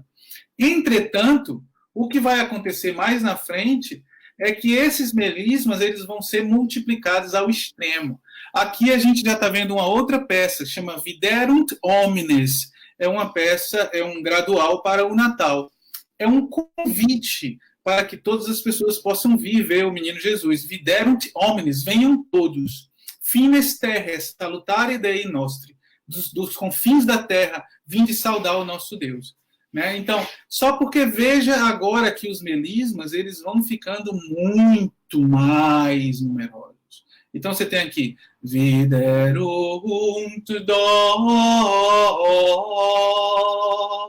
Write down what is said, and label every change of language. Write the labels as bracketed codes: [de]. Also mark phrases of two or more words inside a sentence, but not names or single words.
[pt] Entretanto, o que vai acontecer mais na frente é que esses melismas eles vão ser multiplicados ao extremo. Aqui a gente já está vendo uma outra peça, que chama Viderunt Homines. é uma peça, é um gradual para o Natal. É um convite para que todas as pessoas possam vir ver o menino Jesus. [la] Viderunt homines, [pt] venham todos. [la] Fines terrae, salutare Dei nostri. [pt] Dos confins da terra, vinde saudar o nosso Deus. Né? Então, só porque veja agora que os melismas, eles vão ficando muito mais numerosos. Então, você tem aqui, viderunt do.